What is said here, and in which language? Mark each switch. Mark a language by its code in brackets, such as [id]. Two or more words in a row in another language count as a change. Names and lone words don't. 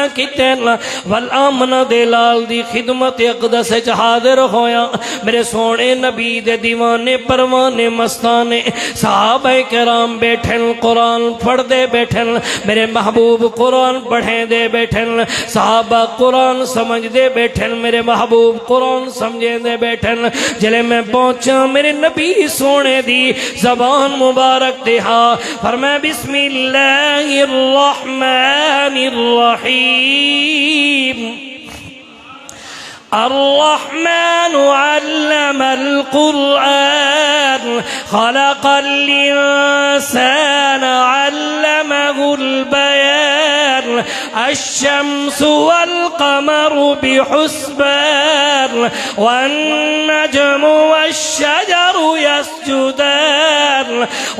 [pa] کیتے وال آمنہ دے لال دی خدمت اقدس اچ حاضر ہویا میرے سونے نبی دے دیوانے پروانے مستانے صحابہ کرام بیٹھن قرآن پڑھ دے بیٹھن میرے محبوب قرآن پڑھیں دے بیٹھن صحابہ قرآن سمجھ دے بیٹھن میرے محبوب قرآن سمجھیں دے بیٹھن جلے میں پہنچا میرے نبی سونے دی زبان مبارک دہا فرمائے [ar] بسم اللہ الرحمن الرحیم الرحمن علم القرآن خلق الإنسان علمه البيان الشمس والقمر بحسبان والنجم والشجر يسجدان